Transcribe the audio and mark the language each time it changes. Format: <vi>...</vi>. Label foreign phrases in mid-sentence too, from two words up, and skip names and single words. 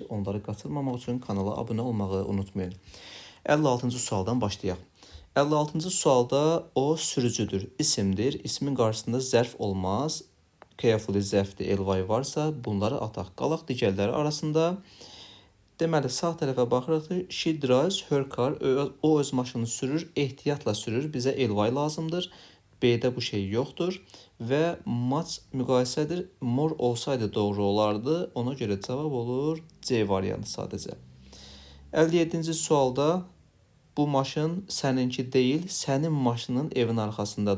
<az>Onları qaçırmamaq üçün kanala abunə olmağı unutmayın. 56-cı sualdan başlayaq. 56-cı sualda o sürücüdür, isimdir. İsmin qarşısında zərf olmaz. Carefully zərfdir, ly varsa bunları ataq. Qalaq digərləri arasında. Deməli, sağ tərəfə baxırıq.</az> <en>She drives her car.</en> <az>O öz maşını sürür, ehtiyatla sürür. Bizə ly lazımdır. B-də bu şey yoxdur. Və much müqayisədir. More olsaydı doğru olardı. Ona görə cavab olur C variantı sadəcə. 57-ci sualda bu maşın səninki deyil, sənin maşının evin arxasındadır.</az>